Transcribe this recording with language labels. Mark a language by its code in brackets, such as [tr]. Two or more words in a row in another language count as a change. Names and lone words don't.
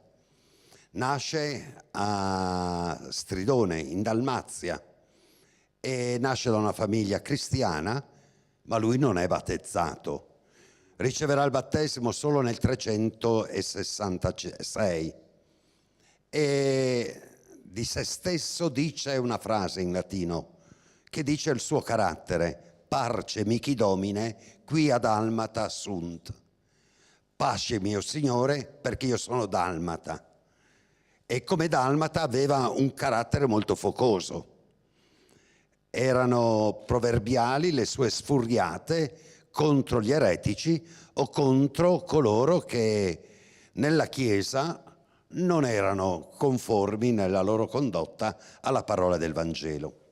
[it] Nasce a Stridone, in Dalmazia, e nasce da una famiglia cristiana, ma lui non è battezzato. Riceverà il battesimo solo nel 366 e di se stesso dice una frase in latino che dice il suo carattere: [la] parce mihi domine quia dalmata sunt. [it] Pace mio Signore, perché io sono dalmata. E come dalmata aveva un carattere molto focoso. Erano proverbiali le sue sfuriate contro gli eretici o contro coloro che nella Chiesa non erano conformi nella loro condotta alla parola del Vangelo.